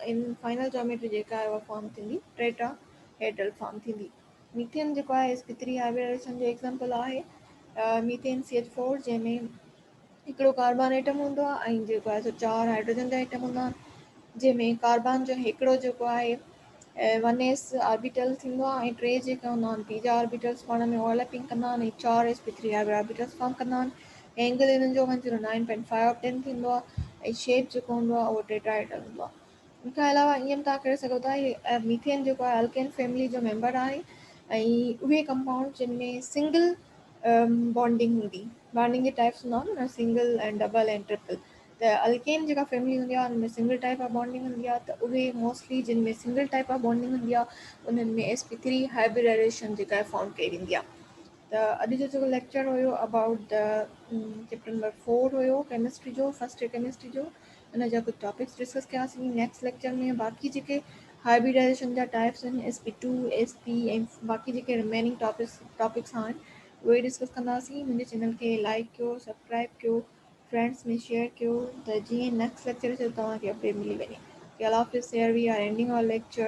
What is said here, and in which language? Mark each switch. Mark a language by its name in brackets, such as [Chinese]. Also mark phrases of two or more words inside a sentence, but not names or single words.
[English] in final geometry [Sindhi] जेका आहे उहा फॉर्म थींदी [English] tetrahedral form [Sindhi] थींदी। मीथेन जेको आहे [English] sp3 hybridization [Sindhi] जो एग्जांपल आहे मीथेन CH4, जंहिंमें हिकिड़ो [English] carbon atom [Sindhi] हूंदो आहे ऐं जेको आहे सो चार हाइड्रोजन जा एटम हूंदा आहिनि, जंहिंमें कार्बन जो हिकिड़ो जेको आहे [English] 1s orbital [Sindhi] थींदो आहे ऐं टे जेका हूंदा आहिनि पी जा ऑर्बिटल्स पाण में ओवरलैपिंग कंदा आहिनि ऐं चार [English] sp3 hybrid orbitals form [Sindhi] कंदा आहिनि। एंगल इन्हनि जो 109.5 ऑफ 10 थींदो आहे ऐं शेप जेको हूंदो आहे उहो टेट्राहेड्रल हूंदो आहे। उनखां अलावा ईअं तव्हां करे सघो था मीथेन जेको आहे [English] alkane family [Sindhi] जो मेंबर आहे ऐं उहे कंपाउंड जिन में [English] single bonding [Sindhi] हूंदी, बॉन्डिंग जे टाइप्स हूंदा आहिनि न, सिंगल ऐं डबल ऐं ट्रिपल। त अल्केन जेका फैमिली हूंदी आहे उनमें [English] single type of bonding [Sindhi] हूंदी आहे, त उहे मोस्टली जिन में [English] single type of bonding [Sindhi] हूंदी आहे उन्हनि में [English] sp3 hybridization [Sindhi] जेका आहे फाउंड कई वेंदी आहे। त अॼु जो जेको लेक्चर हुयो [English] about the chapter number 4 [Sindhi] हुयो केमिस्ट्री जो, [English] first year chemistry [Sindhi] जो। उन जा कुझु [English] topics discuss [Sindhi] कयासीं। [English] next lecture [Sindhi] में बाक़ी जेके हाइब्रिडाइजेशन जा टाइप्स आहिनि sp2 sp ऐं बाक़ी जेके [English] remaining topics [Sindhi] आहिनि उहे डिस्कस कंदासीं। मुंहिंजे चैनल खे लाइक कयो, सब्सक्राइब कयो, फ्रेंड्स में शेयर कयो, त जीअं [English] next lecture [Sindhi] अचे तव्हांखे अपडेट मिली वञे। अल्लाह हाफ़िज़। [English] Here we are ending our lecture.